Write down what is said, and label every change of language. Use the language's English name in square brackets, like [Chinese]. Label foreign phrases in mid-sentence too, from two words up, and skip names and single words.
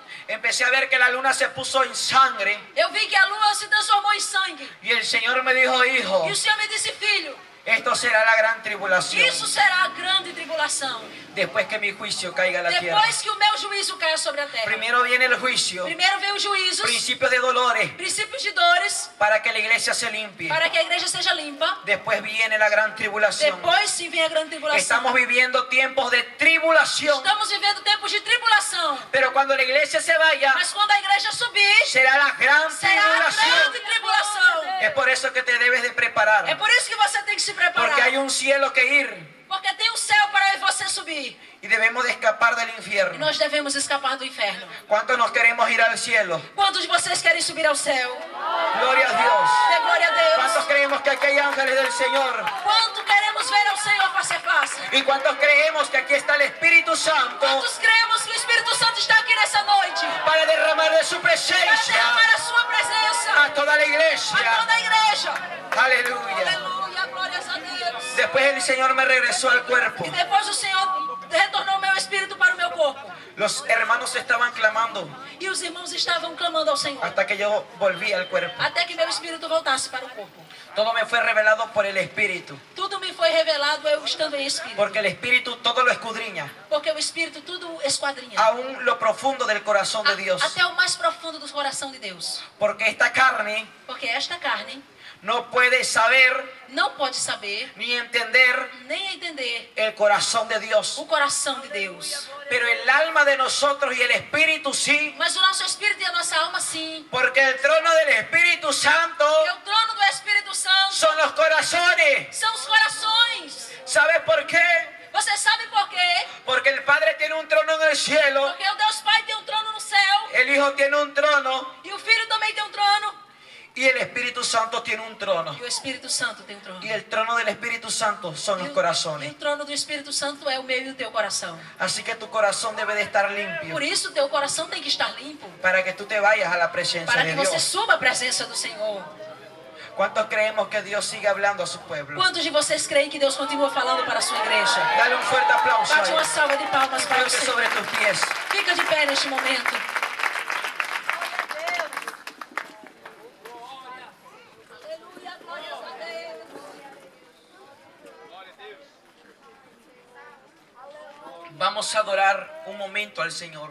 [Spanish] empecé a ver que la luna se puso en sangre [Portuguese] eu vi que a lua se transformou em sangue. [Spanish] y el Señor me dijo, hijo, [Portuguese] E o Senhor me disse, filho, [Spanish] esto será la gran tribulación [Portuguese] isso será a grande tribulação. [Spanish] después que mi juicio caiga a la tierra. [Portuguese] Depois que o meu juízo caia sobre a terra. [Spanish] Primero viene el juicio, [Portuguese] Primeiro veio os juízos, [Spanish] principio de dolores, [Portuguese] princípios de dores, [Spanish] para que la iglesia se limpie. [Portuguese] para que a igreja seja limpa. [Spanish] Después viene la gran tribulación. [Portuguese] Depois sim vem a grande tribulação. [Spanish] Estamos viviendo tiempos de tribulación, [Portuguese] Estamos vivendo tempos de tribulação. [Spanish] pero cuando la iglesia se vaya, [Portuguese] Mas quando a igreja subir, [Spanish] será la gran [Portuguese] será a [Spanish] tribulación. [Portuguese] grande tribulação. [Spanish] Es por eso que te debes de [Portuguese] É [Spanish] preparar, [Portuguese] por isso que você tem que se preparar. [Spanish] porque hay un cielo que ir [Portuguese] Porque tem um céu para você subir. [Spanish] y debemos de escapar del [Portuguese] E [Spanish] infierno. [Portuguese] nós devemos escapar do inferno. [Spanish] ¿Cuántos nos queremos ir al cielo? [Portuguese] Quantos de vocês querem subir ao céu? [Spanish] Gloria a Dios. [Portuguese] Dê glória a Deus. [Spanish] ¿Cuántos creemos que aquí hay ángeles del Señor? [Portuguese] Quanto queremos ver ao Senhor face a face? [Spanish] ¿Y cuántos creemos que aquí está el Espíritu Santo [Portuguese] Quantos cremos que o Espírito Santo está aqui nessa noite? [Spanish] para derramar de su [Portuguese] Para [Spanish] presencia [Portuguese] derramar a sua presença [Spanish] a toda la [Portuguese] a [Spanish] iglesia? [Portuguese] toda a igreja. [Spanish] Aleluya. [Portuguese] Aleluia, glórias a Deus. [Spanish] Después el Señor me regresó al cuerpo. [Portuguese] E depois o Senhor retornou o meu espírito para o meu corpo. [Spanish] Los hermanos estaban clamando [Portuguese] E os irmãos estavam clamando ao Senhor. [Spanish] hasta que yo volví al cuerpo. [Portuguese] Até que meu espírito voltasse para o corpo. [Spanish] Todo me fue revelado por el Espíritu, [Portuguese] Tudo me foi revelado eu estando em espírito. [Spanish] porque el Espíritu todo lo escudriña, [Portuguese] Porque o espírito tudo esquadrinha. [Spanish] aún lo profundo del corazón de Dios. [Portuguese] Até o mais profundo do coração de Deus. [Spanish] Porque esta carne [Portuguese] Porque esta carne [Spanish] no puede saber [Portuguese] não pode saber, [Spanish] ni entender [Portuguese] nem entender [Spanish] el corazón de Dios. [Portuguese] o coração de Deus. [Spanish] Pero el alma de nosotros y el Espíritu sí, [Portuguese] Mas o nosso espírito e a nossa alma sim. [Spanish] porque el trono del Espíritu Santo [Portuguese] E o trono do Espírito Santo [Spanish] son los corazones. [Portuguese] são os corações. [Spanish] ¿Sabes por qué? [Portuguese] Você sabe por quê? [Spanish] Porque el Padre tiene un trono en el cielo, [Portuguese] Porque o Deus Pai tem um trono no céu. [Spanish] el Hijo tiene un trono [Portuguese] E o Filho também tem um trono. [Spanish] y el Espíritu Santo tiene un trono. [Portuguese] E o Espírito Santo tem um trono. [Spanish] Y el trono del Espíritu Santo son los [Portuguese] E [Spanish] corazones. [Portuguese] o trono do Espírito Santo é o meu e o teu coração. [Spanish] Así que tu corazón debe de estar limpio [Portuguese] Por isso, o teu coração tem que estar limpo. [Spanish] para que tú te vayas a la presencia [Portuguese] Para [Spanish] de [Portuguese] que você [Spanish] Dios. [Portuguese] suba a presença do Senhor. [Spanish] ¿Cuántos creemos que Dios sigue hablando a su pueblo? [Portuguese] Quantos de vocês creem que Deus continua falando para a sua igreja? [Spanish] Dale un fuerte aplauso. [Portuguese] Bate uma [Spanish] Ahí. [Portuguese] salva de palmas para o [Spanish] Ponte [Portuguese] Senhor. [Spanish] sobre tus pies. [Portuguese] Fica de pé neste momento. Aleluia, glórias a Deus. [Spanish] Vamos a adorar un momento al Señor.